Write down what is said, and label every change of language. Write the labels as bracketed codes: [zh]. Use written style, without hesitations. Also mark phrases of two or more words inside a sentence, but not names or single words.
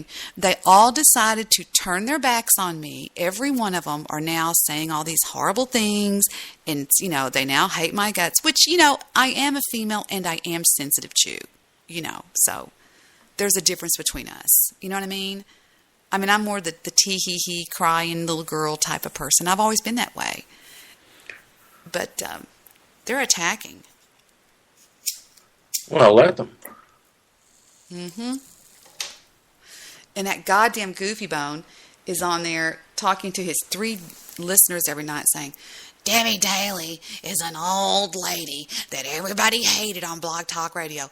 [en] They all decided to turn their backs on me. Every one of them are now saying all these horrible things. And, they now hate my guts. Which, I am a female and I am sensitive too. So there's a difference between us. You know what I mean? I'm more the tee-hee-hee crying little girl type of person. I've always been that way. But they're attacking. Well, let them. Mm-hmm. And that goddamn Goofy Bone is on there talking to his 3 listeners every night saying, Debbie Daly is an old lady that everybody hated on Blog Talk Radio.